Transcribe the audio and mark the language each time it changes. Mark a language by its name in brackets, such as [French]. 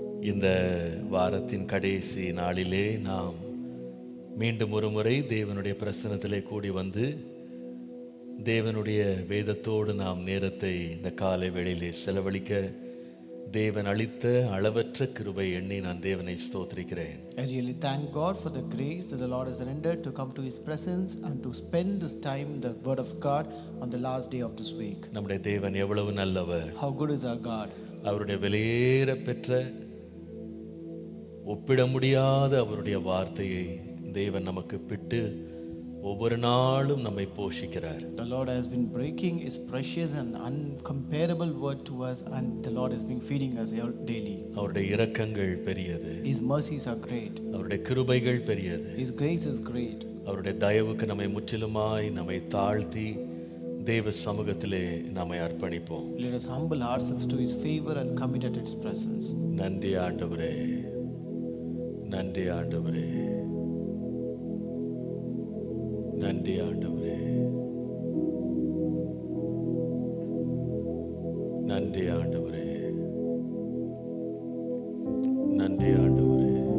[Tamil] இந்த வாரத்தின் கடைசி நாளிலே நாம் மீண்டும் ஒரு முறை தேவனுடைய பிரசன்னத்திலே கூடி வந்து தேவனுடைய வேதத்தோடு நாம் நேரத்தை இந்த காலை வேளையிலே செலவழிக்க தேவன் அளித்த அளவற்ற கிருபை எண்ணி நான் தேவனை ஸ்தோத்திரிக்கிறேன். [English] I really thank God for the grace that the Lord has rendered to come to His presence and to spend this time the Word of God on the last day of this week. [Tamil] நம்முடைய தேவன் எவ்வளவு நல்லவர். [English] How good is our God. [Tamil] அவருடைய விலையேற பெற்ற ஒப்பிட முடியாத அவருடைய வார்த்தையை தேவன் நமக்கு பிட்டு ஒவ்வொரு நாளும் நம்மை போஷிக்கிறார். [English] The Lord has been breaking His precious and uncomparable word to us, and the Lord has been feeding us daily. [Tamil] அவருடைய இரக்கங்கள் பெரியது. [English] His mercies are great. [Tamil] அவருடைய கிருபைகள் பெரியது. [English] His grace is great. [Tamil] அவருடைய தயவுக்கு நம்மை முற்றிலுமாய் நம்மை தாழ்த்தி தேவ சமூகத்திலே நம்மை அர்ப்பணிப்போம். [English] Let us humble ourselves to His favor and commit at His presence. [Tamil] நன்றி ஆண்டவரே, நன்றி ஆண்டவரே, நன்றி ஆண்டவரே, நன்றி ஆண்டவரே, நன்றி ஆண்டவரே.